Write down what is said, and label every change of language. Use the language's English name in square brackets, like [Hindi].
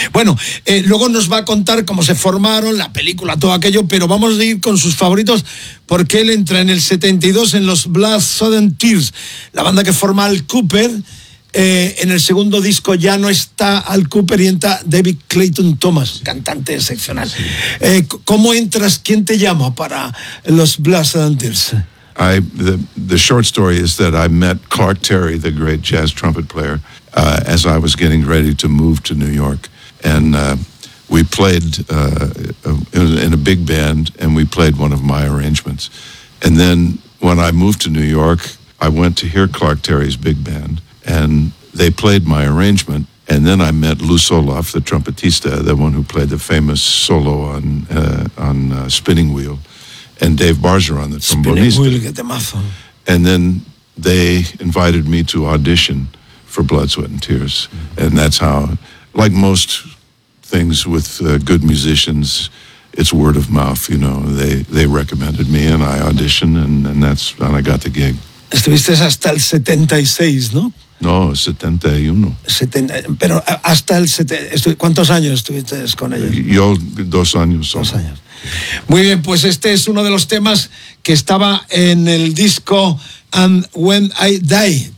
[Spanish] Bueno, luego nos va a contar cómo se formaron, la película, todo aquello, pero vamos a ir con sus favoritos, porque él entra en el 72 en los Blood, Sweat and Tears, la banda que forma Al Kooper. En el segundo disco ya no está Al Kooper y entra David Clayton Thomas, cantante excepcional. ¿Cómo entras? ¿Quién te llama para los Blues Brothers? [English] The short story is that I met Clark Terry, the great jazz trumpet player, as I was getting ready to move to New York. And we played in a big band, and we played one of my arrangements. And then when I moved to New York, I went to hear Clark Terry's big band, and they played my arrangement, and then I met Lou Soloff, the trumpetista, the one who played the famous solo on Spinning Wheel, and Dave Bargeron, the trombonista. And then they invited me to audition for Blood, Sweat, and Tears. Mm-hmm. And that's how, like most things with good musicians, it's word of mouth, you know. They recommended me, and I auditioned, and I got the gig. [Spanish] Estuviste hasta el 76, ¿no? No, 71. Pero hasta el 70, ¿cuántos años estuviste con ellos? Yo, 2 años. Solo. 2 años. Muy bien, pues este es uno de los temas que estaba en el disco And When I Die.